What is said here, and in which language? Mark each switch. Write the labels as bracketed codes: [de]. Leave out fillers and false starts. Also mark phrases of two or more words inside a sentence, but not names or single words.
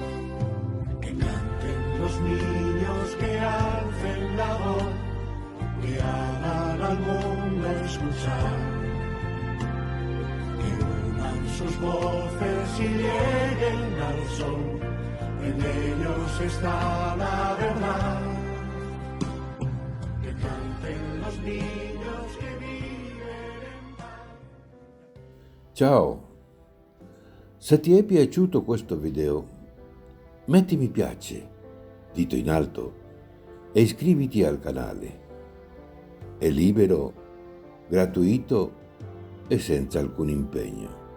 [es] Que canten los niños, que alcen la voz, que hagan al mundo escuchar, que unan sus voces y lleguen al sol. En ellos está la verdad. Que canten los niños que viven en paz. [it] Ciao! Se ti è piaciuto questo video, metti mi piace, dito in alto, e iscriviti al canale. È libero, gratuito e senza alcun impegno.